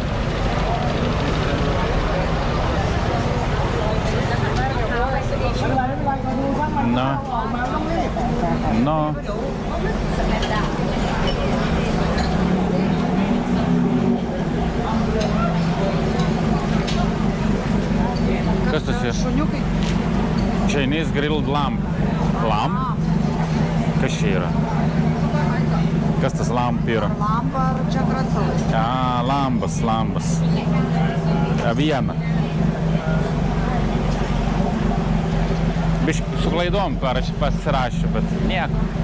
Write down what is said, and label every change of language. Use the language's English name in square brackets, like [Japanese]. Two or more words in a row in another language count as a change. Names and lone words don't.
[English] No. [Lithuanian] Kas tas yra? Šuniukai. [English] Chinese grilled lamb. Lamb? [Lithuanian] Kas čia yra? Kas tas lamb yra? Lamba ar čia krasalai? Lambas. Aviena. Biškai su klaidom pasirašiu, bet nieko.